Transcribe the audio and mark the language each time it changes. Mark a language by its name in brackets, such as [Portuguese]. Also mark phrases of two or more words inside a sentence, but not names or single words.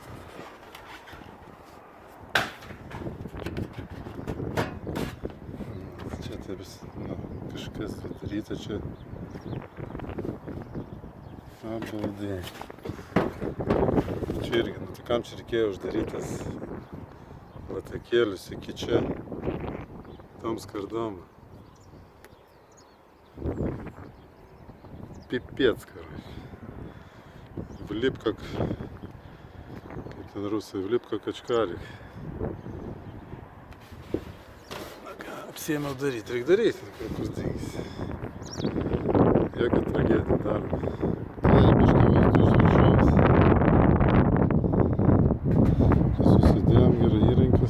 [Lithuanian] Čia taip, nu, kažkas padaryta čia. Abaldai. Čia irgi, nu tai kam čia reikėjo uždarytas latakėlius iki čia. Tom skardom. [Russian] Пипец, короче. Влип как [Lithuanian] ten rusai, [Russian] влип как очкарик. [Lithuanian] Apsiėmiau daryti, reikia daryti, kaip bus dingis. Jokia tragedija darom. Tai biškai vaizdu iš viršaus. Čia susidėjom, yra įrankis.